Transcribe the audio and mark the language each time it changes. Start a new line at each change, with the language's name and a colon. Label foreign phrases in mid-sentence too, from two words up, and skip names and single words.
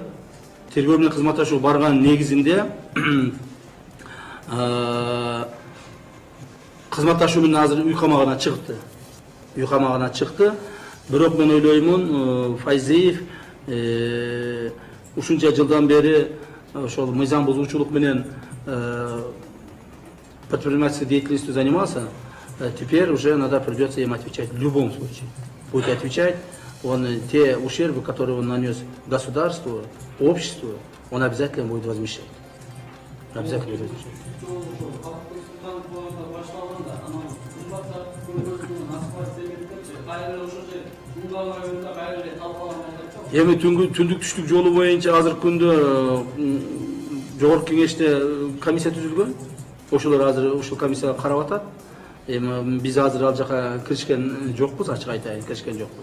Kyrgyz: Тергөө менен кызматташууга барган негизинде кызматташуу менен азыр үй камагына чыкты. Үй камагына чыкты. Бирок мен ойлоймун, Файзиев ушунча жылдан бери ошол мыйзам бузуучулук менен
Russian: предпринимательской деятельностью занимался, теперь уже надо придется им отвечать в любом случае. Будет отвечать, он те ущербы, которые он нанес государству, обществу, он обязательно будет возмещать. Обязательно будет возмещать.
Kyrgyz: Эми түндүк түштүк жолу боюнча азыркы күндө жогорку кеңеште комиссия түзүлгөн. Ошолор азыр ушул комиссияга карап атат. Эми биз азыр ал жака киришкен жокпуз, ачык айтайын, киришкен жокпуз.